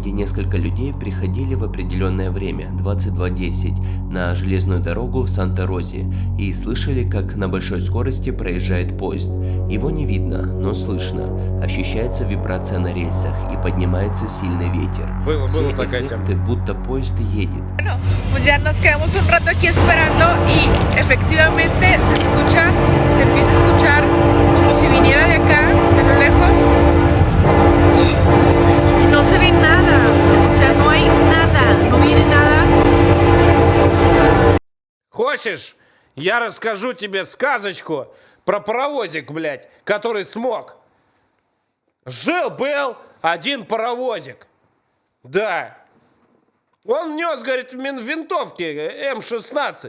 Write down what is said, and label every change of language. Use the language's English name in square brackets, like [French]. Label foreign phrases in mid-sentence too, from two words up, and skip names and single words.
[Russian] где несколько людей приходили в определенное время, 22:10, на железную дорогу в Санта-Розе и слышали, как на большой скорости проезжает поезд. Его не видно, но слышно. Ощущается вибрация на рельсах и поднимается сильный ветер. Было такая эффекты, будто поезд едет. [Spanish] Pues ya nos quedamos un rato aquí esperando y efectivamente se empieza a escuchar como si viniera de acá, de lo lejos, y no se ve nada, o sea, no hay nada, no viene nada. [Russian] Хочешь, я расскажу тебе сказочку про паровозик, блядь, который смог? Жил-был один паровозик. Да. Он нес, говорит, винтовки М-16.